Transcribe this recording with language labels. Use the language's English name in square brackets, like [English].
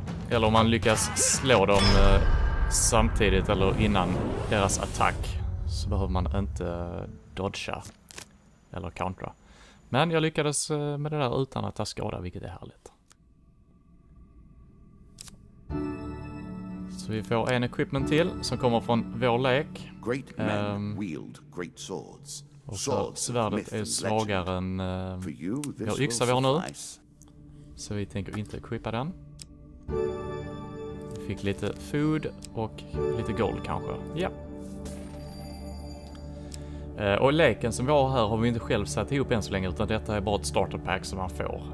[Swedish] Eller om man lyckas slå dem samtidigt eller innan deras attack så behöver man inte dodga eller contra. Men jag lyckades med det där utan att ta skada, vilket är härligt. Så vi får en equipment till som kommer från vår lek. [English] Great men wield great swords. [Swedish] Och svärdet är svagare än vår yxa vi har nu. Så vi tänker inte equippa den. Vi fick lite food och lite gold kanske. Ja. Och leken som vi har här har vi inte själv satt ihop än så länge, utan detta är bara ett starter pack som man får.